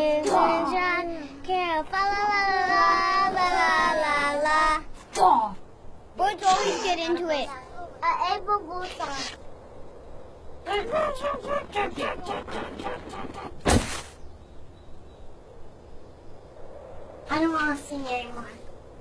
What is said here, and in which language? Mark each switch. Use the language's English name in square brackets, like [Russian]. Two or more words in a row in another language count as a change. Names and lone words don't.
[English] sunshine, can't fa la la la la la la la. Boys always get into it. April Fool's song. I don't want to sing anymore.